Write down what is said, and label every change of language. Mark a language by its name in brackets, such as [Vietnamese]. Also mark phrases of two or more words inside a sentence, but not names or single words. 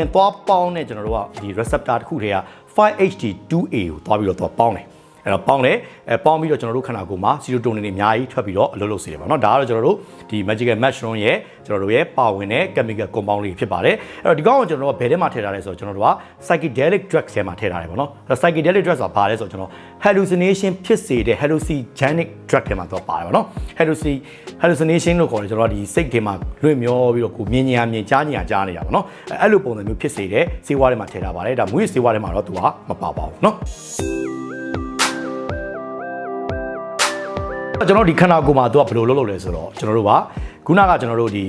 [Burmese] သွားပေါင်းတဲ့ကျွန်တော်တို့ကဒီ receptor တစ်ခုတည်းက 5-HT2A ကိုသွားပြီးတော့ပေါင်းတယ်အဲ့အဲ့တော့ပေါင်းတယ်ပေါင်းပြီးတော့ကျွန်တော်တို့ခန္ဓာကိုယ်မှာ serotonin တွေအများကြီးထွက်ပြီးတော့အလုပ်လုပ်စေတယ်ပေါ့နော်ဒါကတော့ကျွန်တော်တို့ဒီ [English] magical mushroom [Burmese] ရဲ့ကျွန်တော်တို့ ရဲ့ပါဝင်တဲ့ [English] chemical compound [Burmese] တွေဖြစ်ပါတယ်အဲ့တော့ဒီကောင်ကကျွန်တော်တို့ကဘယ်ထဲမှာထည့်ထားလဲဆိုတော့ကျွန်တော်တို့က [English] psychedelic drugs [Burmese] ထဲမှာထည့်ထားတယ် ပေါ့နော် [English] psychedelic drugs [Burmese] ဆိုတာဘာလဲဆိုတော့ကျွန်တော် hallucination ဖြစ်စေတဲ့ [English] hallucinogenic drug [Burmese] ထဲမှာတော့ပါတယ်ပေါ့နော် hallucination လို့ခေါ်တယ်ကျွန်တော်တို့ဒီစိတ်ထဲမှာလွင့်မျောပြီးတော့ကိုမြင်ညာမြင်ကြားညာကြားနေရပါတော့အဲ့လိုပုံစံမျိုးဖြစ်စေတဲ့ဆေးဝါးတွေမှာထည့်ထားပါတယ်ဒါမွေးဆေးဝါးတွေမှာတော့သူကမပါပါဘူးเนาะကျွန်တော်ဒီခန္ဓာကိုယ်မှာသူကဘယ်လိုလုပ်လဲဆိုတော့ကျွန်တော်တို့ကခုနကကျွန်တော်တို့ဒီ